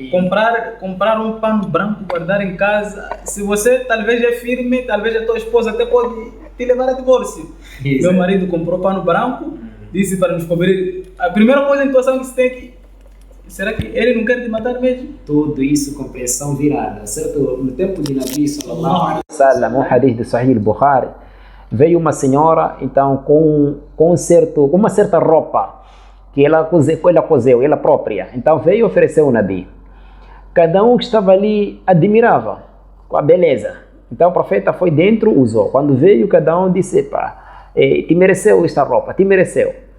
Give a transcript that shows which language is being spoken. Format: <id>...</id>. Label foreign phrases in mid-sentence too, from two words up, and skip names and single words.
<pt>Comprar um pano branco, guardar em casa. Se você talvez é firme, talvez a tua esposa até pode te levar a divórcio. Isso. Meu marido comprou pano branco, disse para nos cobrir. A primeira coisa em situação que se tem que... Será que ele não quer te matar mesmo? Tudo isso com pressão virada, certo? No tempo de</pt> <ar>النبي صلى الله عليه وسلم,</ar> <pt>um hadith do Sahih Bukhari, veio uma senhora então com uma certa roupa que ela cozeu, ela própria. Então veio e ofereceu ao Nabi. Cada um que estava ali admirava com a beleza. Então o profeta foi dentro, usou. Quando veio, cada um disse, te mereceu esta roupa, te mereceu.</pt>